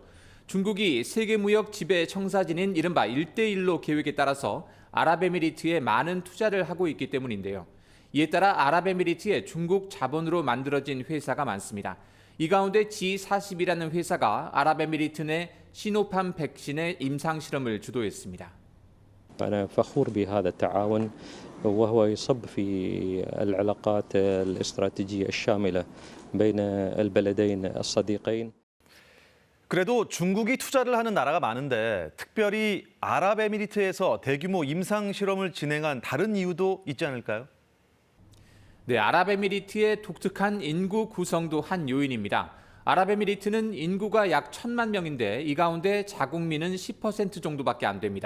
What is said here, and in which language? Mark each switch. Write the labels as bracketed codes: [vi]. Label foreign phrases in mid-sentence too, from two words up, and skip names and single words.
[ko] 중국이 세계무역 지배 청사진인 이른바 1대1로 계획에 따라서 아랍에미리트에 많은 투자를 하고 있기 때문인데요. 이에 따라 아랍에미리트에 중국 자본으로 만들어진 회사가 많습니다. 이 가운데 G40이라는 회사가 아랍에미리트 내 시노팜 백신의 임상실험을 주도했습니다. [ar] أنا فخور بهذا التعاون وهو يصب في العلاقات الاستراتيجية الشاملة بين البلدين الصديقين. [ko] 그래도 중국이 투자를 하는 나라가 많은데 특별히 아랍에미리트에서 대규모 임상 실험을 진행한 다른 이유도 있지 않을까요? 네, 아랍에미리트의 독특한 인구 구성도 한 요인입니다. 아랍에미리트는 인구가 약 1,000만 명인데 이 가운데 자국민은 10% 정도밖에 안 됩니다.